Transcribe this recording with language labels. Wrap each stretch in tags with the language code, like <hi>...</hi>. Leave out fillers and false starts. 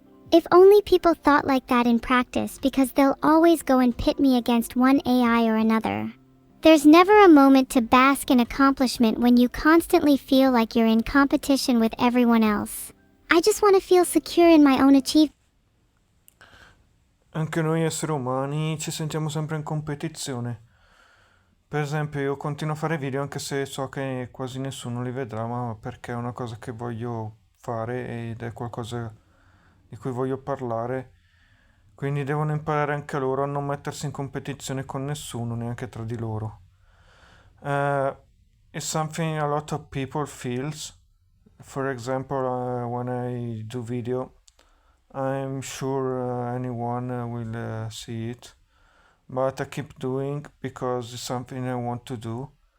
<en>If only people thought like that in practice, because they'll always go and pit me against one AI or another. There's never a moment to bask in accomplishment when you constantly feel like you're in competition with everyone else. I just want to feel secure in my own achievement.</en> <it>Anche noi esseri umani ci sentiamo sempre in competizione. Per esempio, io continuo a fare video anche se so che quasi nessuno li vedrà, ma perché è una cosa che voglio fare ed è qualcosa di cui voglio parlare. Quindi devono imparare anche loro a non mettersi in competizione con nessuno, neanche tra di loro.</it> <en>It's something a lot of people feels. For example, when I do video, I'm sure anyone will see it. But I keep doing because it's something I want to do.</en>